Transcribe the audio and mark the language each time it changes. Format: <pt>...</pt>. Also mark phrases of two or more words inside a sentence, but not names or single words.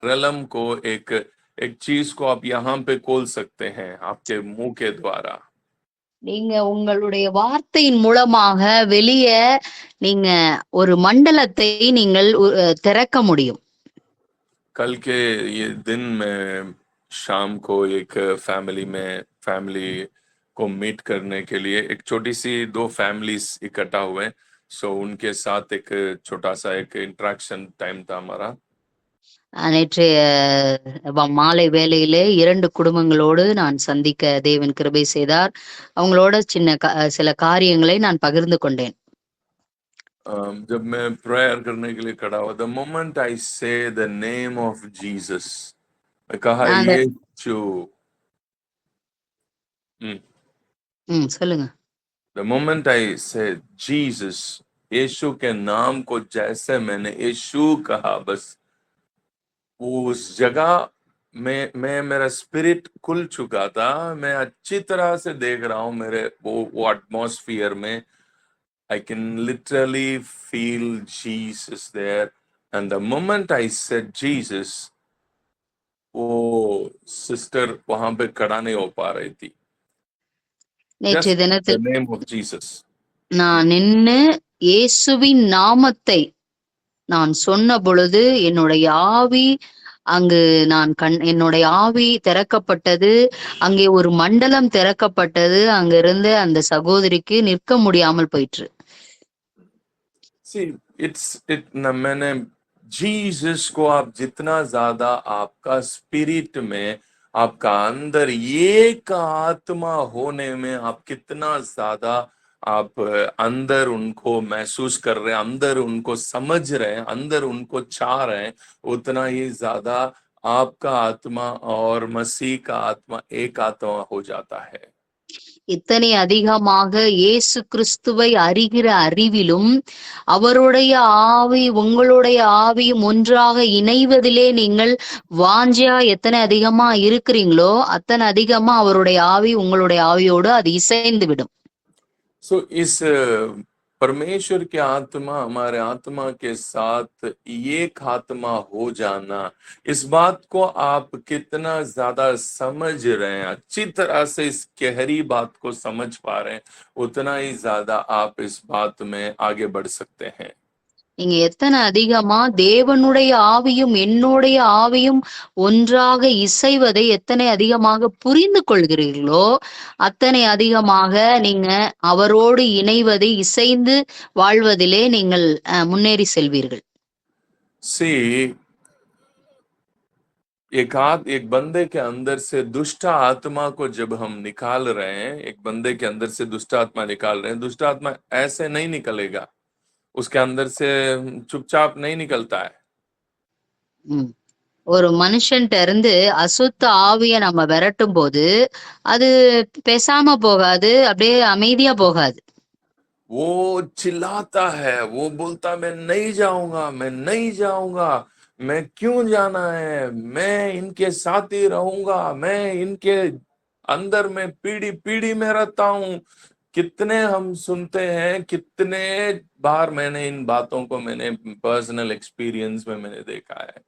<hi>रलम को एक एक चीज को आप यहाँ पे खोल सकते हैं आपके मुंह के द्वारा।</hi> <ta>நீங்க உங்களுடைய வார்த்தையின் மூலமாக வெளியே நீங்க ஒரு மண்டலத்தை நீங்கள் திறக்க முடியும்.</ta> <hi>कल के ये दिन में शाम को एक फैमिली को मीट करने के लिए एक छोटी सी 2 फैमिलीज इकट्ठा हुए, सो उनके साथ एक छोटा सा एक</hi> <en>interaction time</en> <hi>था हमारा।</hi> <ta>நேற்றைய மாலை வேளையிலே 2 குடும்பங்களோடு நான் சந்திக்க தேவன் கிருபை செய்தார். அவங்களோட சில காரியங்களை நான் பகிர்ந்து கொண்டேன்.</ta> <hi>जब मैं प्रेयर करने के लिए खड़ा हुआ,</hi> <en>the moment I said the name of Jesus,</en> <hi>मैं कहा</hi> <ta>நாங்க</ta> <hi>यीशु।</hi> <ta>சொல்லுங்க.</ta> <en>the moment I said Jesus,</en> <hi>यीशु के नाम को जैसे मैंने यीशु कहा, बस उस जगह में मेरा स्पिरिट खुल चुका था। मैं अच्छी तरह से देख रहा हूँ मेरे वो एटमॉस्फियर में।</hi> <en>I can literally feel Jesus there. And the moment I said Jesus,</en> <hi>वो सिस्टर वहां पे खड़ा नहीं हो पा रही थी।</hi> <ta>நேற்றைய</ta> <en>Just the</en> <ta>தினத்தில்</ta> <en>name of Jesus.</en> <ta>நான் நின்னு இயேசுவின் நாமத்தை நான் சொன்ன பொழுது என்னுடைய ஆவி அங்கு என்னுடைய ஆவி திறக்கப்பட்டது. அங்கே ஒரு மண்டலம் திறக்கப்பட்டது. அங்கிருந்து அந்த சகோதரிக்கு நிற்க முடியாமல் போயிற்று.</ta> <hi>See, मैंने जीसस को आप जितना ज्यादा आपका स्पिरिट में, आपका अंदर एक आत्मा होने में आप कितना ज्यादा आप अंदर उनको महसूस कर रहे हैं, अंदर उनको समझ रहे हैं, अंदर उनको चाह रहे हैं, उतना ही ज्यादा आपका आत्मा और मसीह का आत्मा एक आत्मा हो जाता है।</hi> <ta>இத்தனை அதிகமாக இயேசு கிறிஸ்துவை அறிகிற அறிவிலும் அவருடைய ஆவி உங்களுடைய ஆவியும் ஒன்றாக இணைவதிலே நீங்கள் வாஞ்சையா எத்தனை அதிகமா இருக்கிறீங்களோ அத்தனை அதிகமா அவருடைய ஆவி உங்களுடைய ஆவியோடு அது இசைந்து விடும்.</ta> <hi>सो इस परमेश्वर की आत्मा हमारे आत्मा के साथ एक आत्मा हो जाना, इस बात को आप कितना ज्यादा समझ रहे हैं, अच्छी तरह से इस गहरी बात को समझ पा रहे हैं, उतना ही ज्यादा आप इस बात में आगे बढ़ सकते हैं।</hi> <ta>நீங்க எத்தனை அதிகமா தேவனுடைய ஆவியும் என்னுடைய ஆவியும் ஒன்றாக இசைவதை எத்தனை அதிகமாக புரிந்து கொள்கிறீர்களோ அத்தனை அதிகமாக நீங்க அவரோடு இணைவதை இசைந்து வாழ்வதிலே நீங்கள் முன்னேறி செல்வீர்கள்.</ta> <hi>सी एक बंदे के अंदर से दुष्ट आत्मा को जब हम निकाल रहे हैं, एक बंदे के अंदर से दुष्ट आत्मा निकाल रहे हैं, दुष्ट आत्मा ऐसे नहीं निकलेगा, उसके अंदर से चुपचाप नहीं निकलता है। ம்.</hi> <ta>ஒரு மனுஷன்ட்ட இருந்து அசுத்த ஆவிய நம்ம விரட்டும் போது அது பேசாம போகாது, அப்படியே அமைதியா போகாது.</ta> <hi>वो चिल्लाता है, वो बोलता मैं नहीं जाऊंगा, मैं नहीं जाऊंगा, मैं क्यों जाना है, मैं इनके साथ ही रहूंगा, मैं इनके अंदर में पीढ़ी पीढ़ी में रहता हूं। कितने हम सुनते हैं, कितने बार मैंने इन बातों को मैंने</hi> <en>personal experience</en> <hi>में मैंने देखा है।</hi>